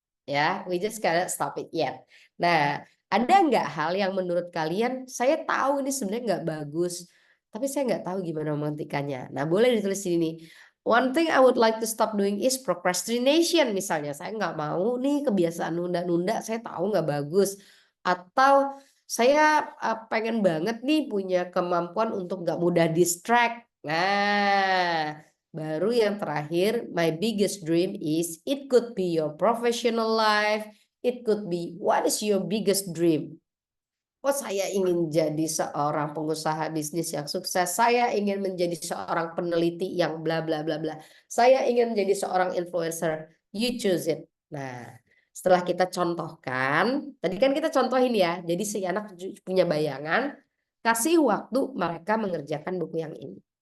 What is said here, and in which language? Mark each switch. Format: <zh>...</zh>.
<en>Ya, we just cannot stop it yet.</en> <id>Nah, ada nggak hal yang menurut kalian, saya tahu ini sebenarnya nggak bagus, tapi saya nggak tahu gimana menghentikannya. Nah, boleh ditulis di sini.</id> <en>One thing I would like to stop doing is procrastination.</en> <id>Misalnya, saya nggak mau nih kebiasaan nunda-nunda, saya tahu nggak bagus. Atau saya pengen banget nih punya kemampuan untuk nggak mudah distract. Nah, baru yang terakhir,</id> <en>my biggest dream is, it could be your professional life, it could be, what is your biggest dream?</en> <id>Oh, saya ingin jadi seorang pengusaha bisnis yang sukses. Saya ingin menjadi seorang peneliti yang bla bla bla bla. Saya ingin menjadi seorang influencer.</id> <en>You choose it.</en> <id>Nah, setelah kita contohkan, tadi kan kita contohin ya. Jadi si anak punya bayangan, kasih waktu mereka mengerjakan buku yang ini.</id>